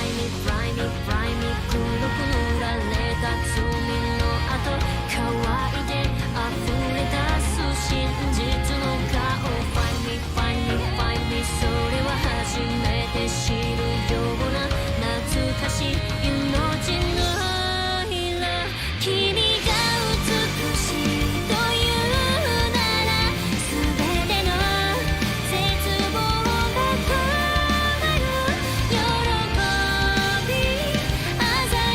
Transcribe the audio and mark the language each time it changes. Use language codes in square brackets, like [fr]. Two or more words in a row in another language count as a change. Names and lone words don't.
[en] fly me fly me [ja] 黒く塗られた罪の跡乾いて溢れ出す真実の顔 [en] Find me find me find me [ja] それは初めて知るような懐かしい命の色君が美しいというなら全ての絶望が変わる喜び鮮